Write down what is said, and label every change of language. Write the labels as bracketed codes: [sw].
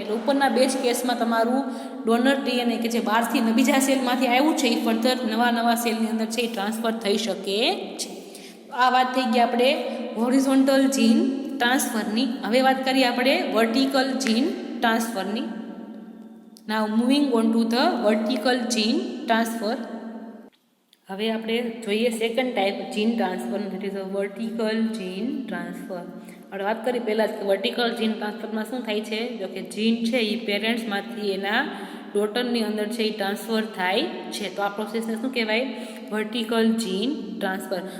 [gu] એટલે ઉપરના બે જ કેસમાં તમારું ડોનર ડીએનએ કે જે બહારથી બીજા સેલમાંથી આવ્યું છે એ ફર્ધર નવા સેલની અંદર છે એ ટ્રાન્સફર થઈ શકે છે. આ વાત થઈ ગઈ આપણે હોરિઝોન્ટલ જીન ટ્રાન્સફરની. હવે વાત કરીએ આપણે vertical Jean ટ્રાન્સફરની. [en] Now moving on to the vertical gene transfer. [gu] હવે આપણે જોઈએ second type Jean ટ્રાન્સફરનું, [en] That is a vertical gene transfer. [gu] આપણે વાત કરી પહેલાં કે વર્ટિકલ જીન ટ્રાન્સફરમાં શું થાય છે, જો કે જીન છે એ પેરેન્ટ્સમાંથી એના ડોટરની અંદર છે એ ટ્રાન્સફર થાય છે. તો આ પ્રોસેસને શું કહેવાય, વર્ટિકલ જીન ટ્રાન્સફર.